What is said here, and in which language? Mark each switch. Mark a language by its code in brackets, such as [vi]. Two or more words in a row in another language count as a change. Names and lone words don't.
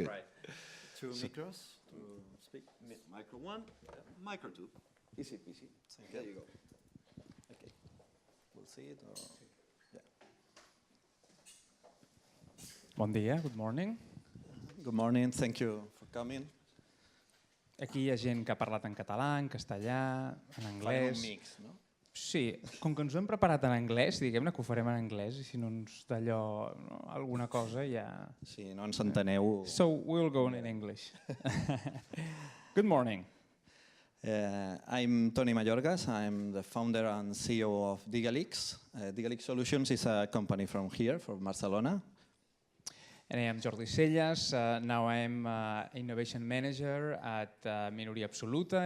[en] try. 2 micros to speak. Micro 1, micro 2. Easy peasy. There you go. Okay. We'll see it. Or yeah. [ca] Bon dia, [en] good morning. Good morning. Thank you for coming. [ca] Aquí hi ha gent que ha parlat en català, en castellà, en Farem anglès. un mix, no? Sí, com que ens ho hem preparat en anglès, diguem-ne que ho farem en anglès, i si no ens d'allò, no, alguna cosa ja... Si no ens enteneu... [en] So we'll go in English. Good morning. I'm Toni Mayorgas. I'm the founder and CEO of Digalix. Digalix Solutions is a company from here, from Barcelona. And I am Jordi Sellas. Now I'm Innovation Manager at Minoria Absoluta.